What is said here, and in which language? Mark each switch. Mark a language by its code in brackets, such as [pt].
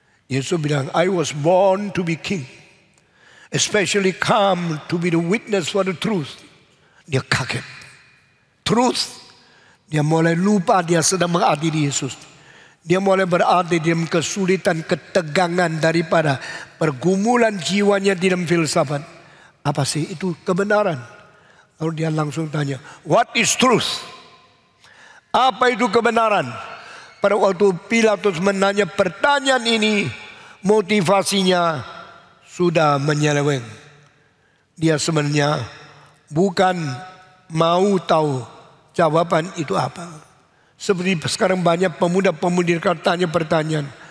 [id] Yesus bilang, [en] I was born to be king. Especially come to be the witness for the truth. [id] Dia kaget. Truth. Dia mulai lupa dia sedang mengadili Yesus. Dia mulai berada dalam kesulitan, ketegangan daripada pergumulan jiwanya di dalam filsafat. Apa sih itu kebenaran? Lalu dia langsung tanya, [en] what is truth? [id] Apa itu kebenaran? Pada waktu Pilatus menanya pertanyaan ini, motivasinya sudah menyeleweng. Dia sebenarnya bukan mau tahu jawaban itu apa. Seperti sekarang banyak pemuda-pemudi tanya pertanyaan.